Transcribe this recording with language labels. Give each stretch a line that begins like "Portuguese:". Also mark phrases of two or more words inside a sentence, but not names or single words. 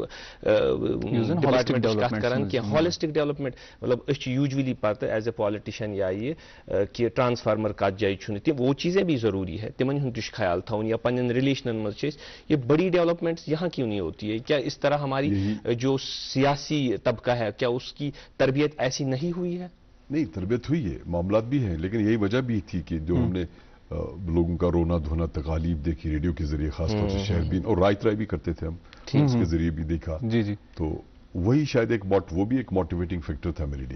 Kashmiri: ڈپارٹمنٹٕچ کتھ کران کینٛہہ
English: holistic development
Kashmiri: مطلب أسۍ چھِ یوٗجولی پتہٕ
English: as a politician
Kashmiri: یا یہِ کہِ ٹرانسفارمر کتھ جایہِ چھُنہٕ تِم
Urdu: وہ چیٖزیں بھی ضروٗری ہے
Kashmiri: تِمن ہُنٛد تہِ چھُ خیال تھاوُن یا پننٮ۪ن رِلیشنن منٛز چھِ أسۍ
Urdu: یہ بڑی ڈیولپمنٹس یہاں کیوں نہیں ہوتی ہے کیا اس طرح ہماری جو سیاسی طبقہ ہے کیا اس کی تربیت ایسی نہیں ہوئی ہے؟ نہیں تربیت ہوئی ہے معاملات بھی ہیں لیکن یہی وجہ بھی تھی کہ جو ہم نے لوگوں کا رونا دھونا تکالیف دیکھی ریڈیو کے ذریعے خاص طور سے شہربین اور رائے ترائی بھی کرتے تھے ہم اس کے ذریعے بھی دیکھا تو وہی شاید ایک وہ بھی ایک
English: motivating factor
Urdu: تھا میرے لیے.